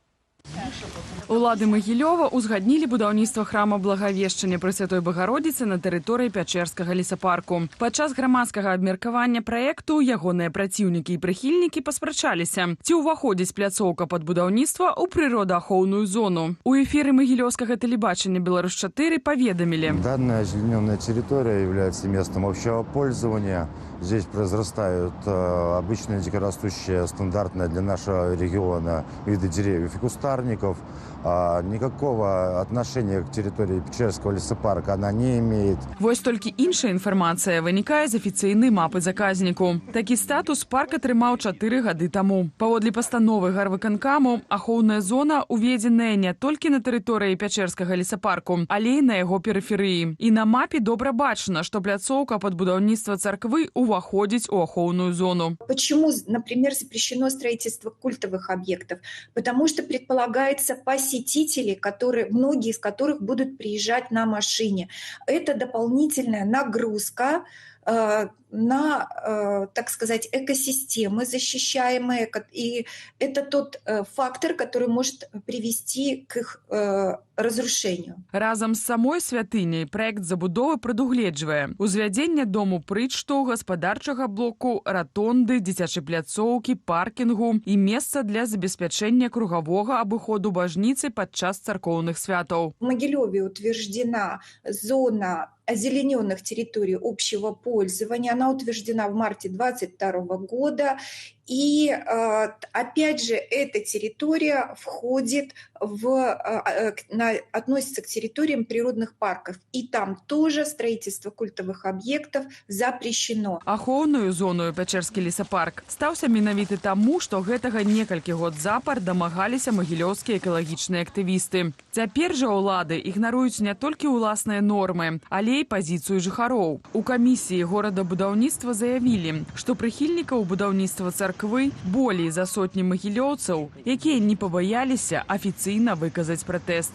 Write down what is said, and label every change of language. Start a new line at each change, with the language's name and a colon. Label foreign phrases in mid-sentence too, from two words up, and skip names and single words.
Belarusian: Улады Магілёва узгаднілі будаўніцтва храма Благавешчання Пресвятой Багародзіцы на тэрыторыі Пячэрскага лесапарку. Падчас грамадскага абмеркавання праекту ягоныя праціўнікі і прыхільнікі паспрачаліся, ці ўваходзіць пляцоўка пад будаўніцтва ў прыродаахоўную зону. У эфіры магілёўскага тэлебачання «Беларусь-4» паведамілі.
Russian: Данная озелененная территория является местом общего пользования. Здесь произрастают обычные дикорастущие, стандартные для нашего региона виды деревьев и кустарников. Никакого отношения к территории Печерского лесопарка она не имеет.
Belarusian: Вось толькі іншая інфармацыя вынікае з афіцыйнай мапы заказніку. Такі статус парк атрымаў 4 гады таму. Паводле пастановы гарвыканкаму, ахоўная зона уведзеная не толькі на тэрыторыі Пячэрскага лесапарку, але і на яго перыферыі. І на мапе добра бачна, што пляцоўка пад будаўніцтва царквы уваходзіць у ахоўную зону.
Russian: Почему, например, запрещено строительство культовых объектов? Потому что предполагается посетители, многие из которых будут приезжать на машине. Это дополнительная нагрузка на, так сказать, экосистемы защищаемые. И это тот фактор, который может привести к их разрушению.
Belarusian: Разам з самой святыняй праект забудовы прадугледжвае узвядзенне дому прычту, гаспадарчага блоку, ратонды, дзіцячай пляцоўкі, паркінгу і месца для забеспячэння кругавога абыходу бажніцы падчас царкоўных святаў.
Russian: В Могилеве утверждена зона озелененных территорий общего пользования. Она утверждена в марте 2022 года. И, опять же, эта территория входит относится к территориям природных парков. И там тоже строительство культовых объектов запрещено.
Belarusian: Ахоўную зону Пячэрскі лесапарк стаўся менавіты таму, што гэтага некалькі год запар дамагаліся магілёўскія экалагічныя актывісты. Цяпер жа ўлады ігнаруюць не толькі ўласныя нормы, але і пазіцыю жыхароў. У камісіі горадабудаўніцтва заявілі, што прыхільнікаў будаўніцтва царквы болей за сотні магілёўцаў, якія не пабаяліся афіцыйна выказаць пратэст.